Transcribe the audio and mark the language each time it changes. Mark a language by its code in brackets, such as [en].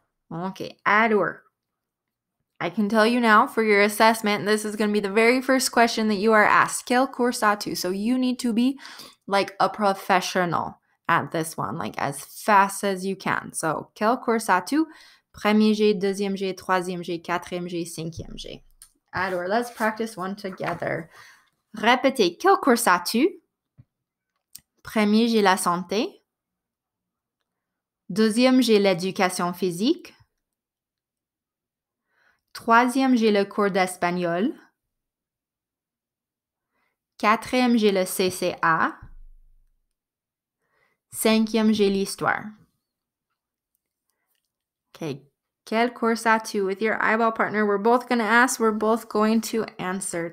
[en] Okay, alors, I can tell you now for your assessment, this is going to be the very first question that you are asked. [fr] Quelle course as-tu? [en] So you need to be like a professional at this one, like as fast as you can. [fr] So, quelle course as-tu? Premier G, deuxième G, troisième G, quatrième G, cinquième G. [en] Alors, let's practice one together. [fr] Répétez, quelle course as-tu? Premier, j'ai la santé. Deuxième, j'ai l'éducation physique. Troisième, j'ai le cours d'espagnol. Quatrième, j'ai le CCA. Cinquième, j'ai l'histoire. Okay, quelle course as-tu? [en] With your eyeball partner, we're both going to ask, we're both going to answer.